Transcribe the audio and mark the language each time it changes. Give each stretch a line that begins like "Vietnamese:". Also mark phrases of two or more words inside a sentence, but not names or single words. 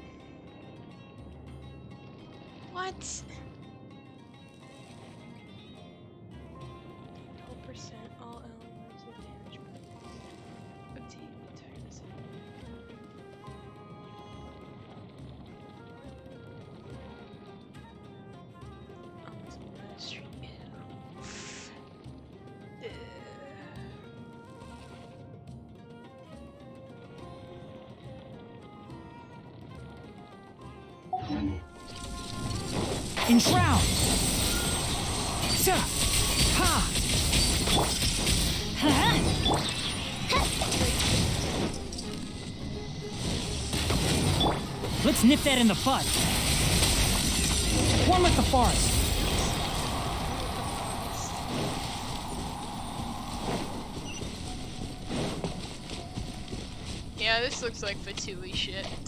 English: What? 12% all elements of damage. Obtain entire set. Almost mastery. Enshroud! Sa! Ha! Let's nip that in the bud. One with the forest. Yeah, this looks like Fatui shit.